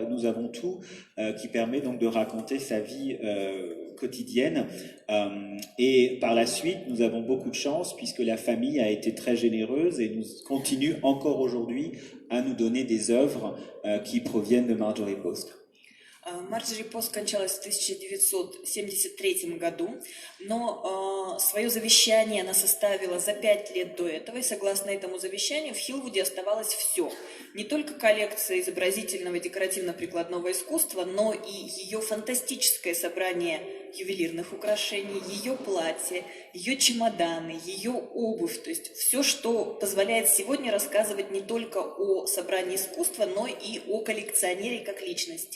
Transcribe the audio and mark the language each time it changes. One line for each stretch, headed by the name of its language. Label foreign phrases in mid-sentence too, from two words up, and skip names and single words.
French: Nous avons tout qui permet donc de raconter sa vie quotidienne. Et par la suite, nous avons beaucoup de chance puisque la famille a été très généreuse et nous continue encore aujourd'hui à nous donner des œuvres qui proviennent de Marjorie Post.
Russian: Марджори Пост скончалась в 1973 году, но свое завещание она составила за 5 лет до этого, и согласно этому завещанию в Хиллвуде оставалось все. Не только коллекция изобразительного и декоративно-прикладного искусства, но и ее фантастическое собрание ювелирных украшений, ее платья, ее чемоданы, ее обувь, то есть все, что позволяет сегодня рассказывать не только о собрании искусства, но и о коллекционере как личности.